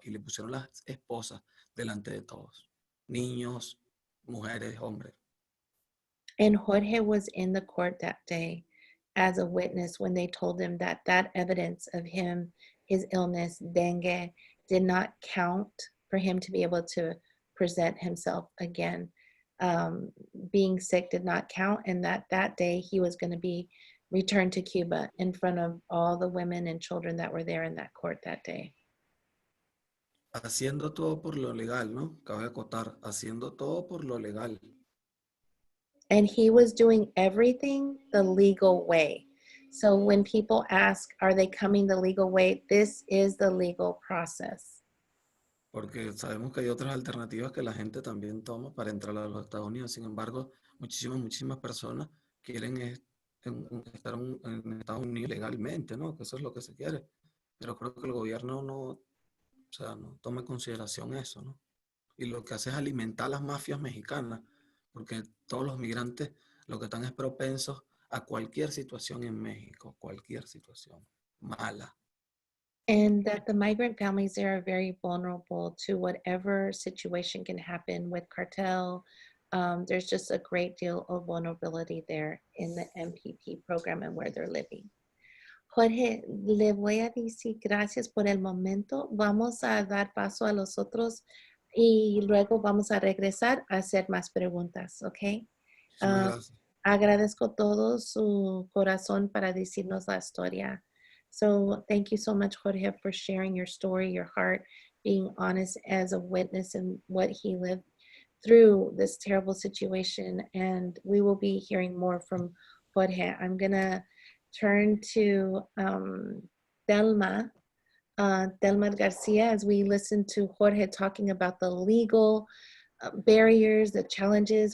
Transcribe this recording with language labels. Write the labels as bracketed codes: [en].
[es] Y le pusieron las esposas delante de todos. Niños, mujeres, hombres. [en] And Jorge was in the court that day as a witness when they told him that that evidence of him, his illness, dengue, did not count for him to be able to present himself again. Being sick did not count, and that day he was going to be returned to Cuba in front of all the women and children that were there in that court that day. [es] Haciendo todo por lo legal, ¿no? Cabe acotar, haciendo todo por lo legal. [en] And he was doing everything the legal way. So when people ask, are they coming the legal way? This is the legal process. [es] Porque sabemos que hay otras alternativas que la gente también toma para entrar a los Estados Unidos. Sin embargo, muchísimas personas quieren estar en Estados Unidos legalmente, ¿no? Que eso es lo que se quiere. Pero creo que el gobierno no toma en consideración eso, ¿no? Y lo que hace es alimentar a las mafias mexicanas, porque todos los migrantes lo que están es propensos a cualquier situación en México, cualquier situación mala. [en] And that the migrant families there are very vulnerable to whatever situation can happen with cartel. There's just a great deal of vulnerability there in the MPP program and where they're living. [es] Jorge, le voy a decir gracias por el momento. Vamos a dar paso a los otros y luego vamos a regresar a hacer más preguntas, ¿ok? Muchas gracias. Agradezco todo su corazón para decirnos la historia. [en] So thank you so much, Jorge, for sharing your story, your heart, being honest as a witness and what he lived through this terrible situation. And we will be hearing more from Jorge. I'm gonna turn to Thelma Garcia as we listen to Jorge talking about the legal barriers, the challenges.